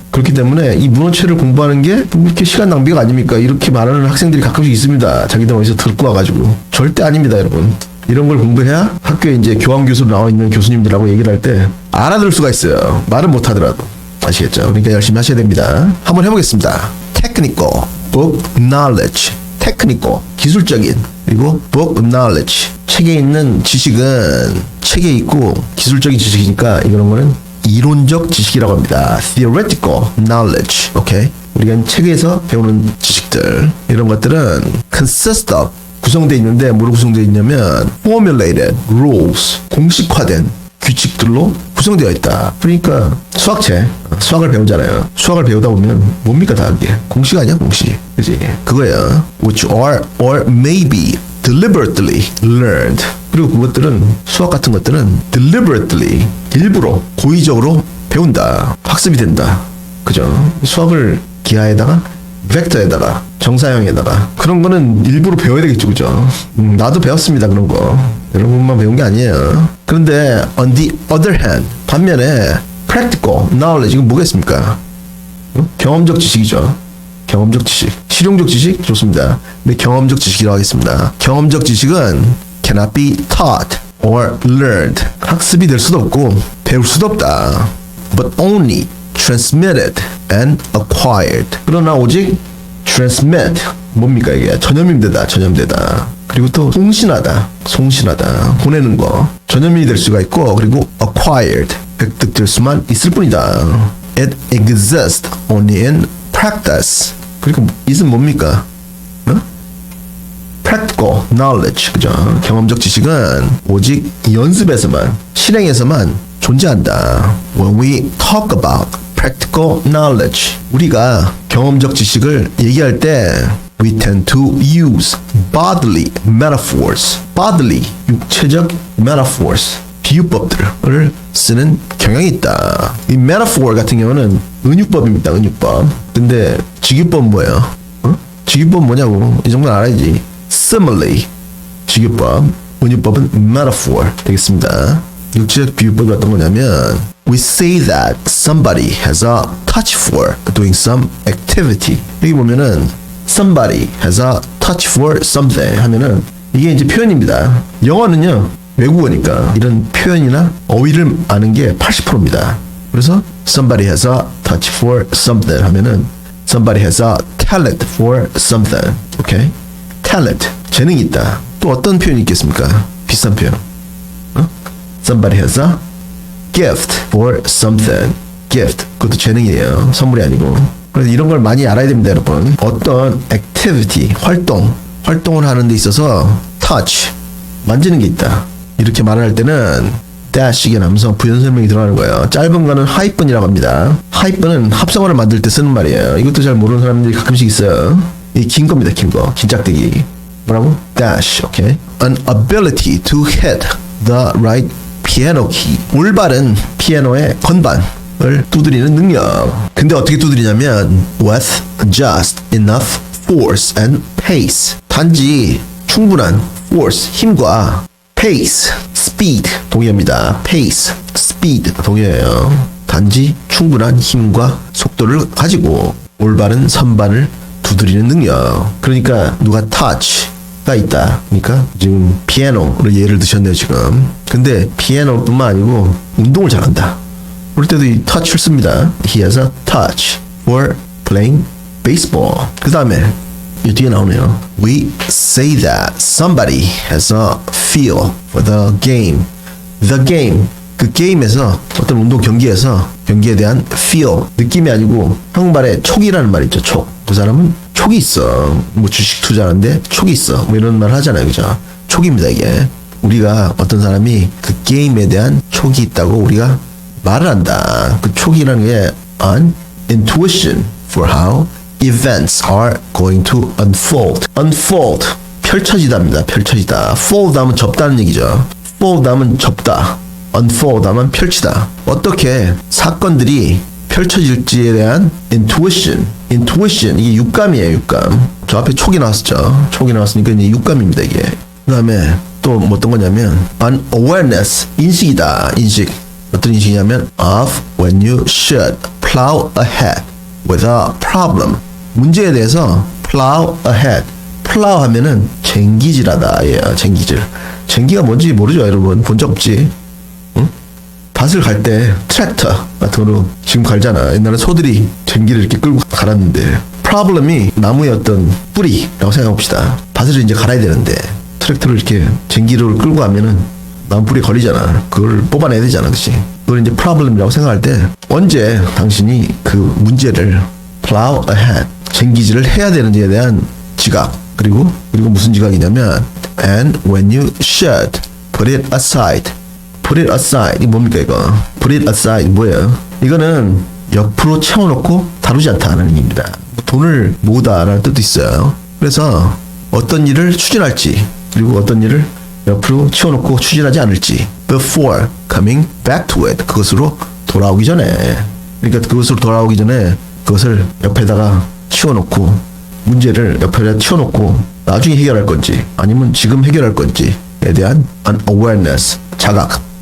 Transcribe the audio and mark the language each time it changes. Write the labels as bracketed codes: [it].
[ko] 그렇기 때문에 이 문어체를 공부하는 게 이렇게 시간 낭비가 아닙니까? 이렇게 말하는 학생들이 가끔씩 있습니다. 자기들 어디서 듣고 와가지고. 절대 아닙니다, 여러분. 이런 걸 공부해야 학교에 이제 교환교수로 나와 있는 교수님들하고 얘기를 할 때 알아들을 수가 있어요. 말은 못하더라도. 아시겠죠? 그러니까 열심히 하셔야 됩니다. 한번 해보겠습니다. [en] Technical book knowledge. [ko] Technical, 기술적인. 그리고 book knowledge. 책에 있는 지식은 책에 있고 기술적인 지식이니까 이런 거는 이론적 지식이라고 합니다. [en] Theoretical knowledge. [ko] 오케이? 우리가 책에서 배우는 지식들, 이런 것들은 consist of, 구성되어 있는데 뭐로 구성되어 있냐면 formulated rules, 공식화된 규칙들로 구성되어 있다. 그러니까 수학을 배우잖아요. 수학을 배우다 보면 뭡니까 다 그게? 공식 아니야? 공식. 그지? 그거야. [en] Which are or may be deliberately learned. [ko] 그리고 그것들은, 수학 같은 것들은 deliberately, 일부러 고의적으로 배운다. 학습이 된다. 그죠? 수학을 기하에다가 벡터에다가 정사형에다가 그런 거는 일부러 배워야 되겠죠. 그죠? 나도 배웠습니다. 그런 거 여러분만 배운 게 아니에요. 그런데 [en] on the other hand, [ko] 반면에 practical knowledge, 이건 뭐겠습니까? 경험적 지식이죠. 경험적 지식. 실용적 지식 좋습니다. 근데 경험적 지식이라고 하겠습니다. 경험적 지식은 [en] cannot be taught or learned. [ko] 학습이 될 수도 없고 배울 수도 없다. [en] But only transmitted and acquired. [ko] 그러나 오직 transmit, 뭡니까 이게? 전염되다. 그리고 또 송신하다. 보내는 거. 전염이 될 수가 있고, 그리고 acquired, 획득될 수만 있을 뿐이다. [en] It exists only in practice. [ko] 그리고 it은 뭡니까? practical knowledge. 그죠? 경험적 지식은 오직 연습에서만, 실행에서만 존재한다. [en] When we talk about practical knowledge, [ko] 우리가 경험적 지식을 얘기할 때 [en] we tend to use bodily metaphors. [ko] bodily, 육체적 metaphors, 비유법들을 쓰는 경향이 있다. 이 metaphor 같은 경우는 은유법입니다. 은유법. 근데 직유법은 뭐예요? 직유법은 뭐냐고. 이 정도는 알아야지. simile, 직유법. 은유법은 metaphor 되겠습니다. 육체적 비유법이 어떤 거냐면 [en] we say that somebody has a touch for doing some activity. [ko] 여기 보면은 [en] somebody has a touch for something [ko] 하면은 이게 이제 표현입니다. 영어는요, 외국어니까 이런 표현이나 어휘를 아는 게 80%입니다. 그래서 [en] somebody has a touch for something [ko] 하면은 [en] somebody has a talent for something. [ko] 오케이? talent, 재능이 있다. 또 어떤 표현이 있겠습니까? 비슷한 표현. [en] Somebody has a gift for something. [ko] gift, 그것도 재능이에요. 선물이 아니고. 그래서 이런 걸 많이 알아야 됩니다, 여러분. 어떤 activity, 활동, 활동을 하는 데 있어서 touch, 만지는 게 있다. 이렇게 말을 할 때는 dash, 이게 남성 부연 설명이 들어가는 거예요. 짧은 거는 하이픈이라고 합니다. 하이픈은 합성어를 만들 때 쓰는 말이에요. 이것도 잘 모르는 사람들이 가끔씩 있어요. 이 긴 겁니다. 긴 거. 긴 짝대기. 뭐라고? dash. 오케이. [en] An ability to hit the right piano key. [ko] 올바른 피아노의 건반을 두드리는 능력. 근데 어떻게 두드리냐면 [en] with just enough force and pace. [ko] 단지 충분한 force, 힘과 pace, speed 동의합니다. pace, speed 동의해요. 단지 충분한 힘과 속도를 가지고 올바른 선반을 두드리는 능력. 그러니까 누가 touch가 있다. 그러니까 지금 피아노를 예를 드셨네요 지금. 근데 피아노뿐만 아니고 운동을 잘한다. 그럴 때도 이 touch를 씁니다. [en] He has a touch for playing baseball. [ko] 그 다음에 이 뒤에 나오네요. [en] We say that somebody has a feel for the game. The game. [ko] 그 게임에서 어떤 운동 경기에서 경기에 대한 feel. 느낌이 아니고 한국말에 촉이라는 말이 있죠. 촉. 그 사람은 촉이 있어. 뭐 주식 투자하는데 촉이 있어. 뭐 이런 말 하잖아요. 그죠? 촉입니다 이게. 우리가 어떤 사람이 그 게임에 대한 촉이 있다고 우리가 말을 한다. 그 촉이라는 게 [en] an intuition for how events are going to unfold. [ko] unfold. 펼쳐지답니다. 펼쳐지다. fold 하면 접다는 얘기죠. fold 하면 접다. unfold 하면 펼치다. 어떻게 사건들이 펼쳐질지에 대한 intuition. intuition. 이게 육감이에요. 육감. 저 앞에 촉이 나왔었죠. 촉이 나왔으니까 이제 육감입니다. 이게. 그 다음에 또 뭐 어떤 거냐면 an awareness. 인식이다. 인식. 어떤 인식이냐면 [en] of when you should plow ahead with a problem. [ko] 문제에 대해서 plow ahead. plow 하면은 쟁기질하다. 예, 쟁기질. 쟁기가 뭔지 모르죠, 여러분. 본 적 없지. 응? 밭을 갈 때 트랙터 같은 거로 지금 갈잖아. 옛날에 소들이 쟁기를 이렇게 끌고 갈았는데 problem이 나무의 어떤 뿌리라고 생각해봅시다. 밭을 이제 갈아야 되는데 트랙터를 이렇게 쟁기를 끌고 가면은 나무 뿌리에 걸리잖아. 그걸 뽑아내야 되잖아. 그치? 그걸 이제 problem이라고 생각할 때 언제 당신이 그 문제를 plow ahead, 쟁기질을 해야 되는지에 대한 지각. 그리고 무슨 지각이냐면 [en] and when you should put it aside. [ko] put it aside. 이게 뭡니까 이거? put it aside 뭐예요? 이거는 옆으로 채워놓고 다루지 않다는 의미입니다. 돈을 모으다라는 뜻도 있어요. 그래서 어떤 일을 추진할지 그리고 어떤 일을 옆으로 치워놓고 추진하지 않을지 [en] before coming back to it. [ko] 그것으로 돌아오기 전에. 그러니까 그것으로 돌아오기 전에 그것을 옆에다가 치워놓고 문제를 옆에다 치워놓고 나중에 해결할 건지 아니면 지금 해결할 건지에 대한 an awareness, 자각.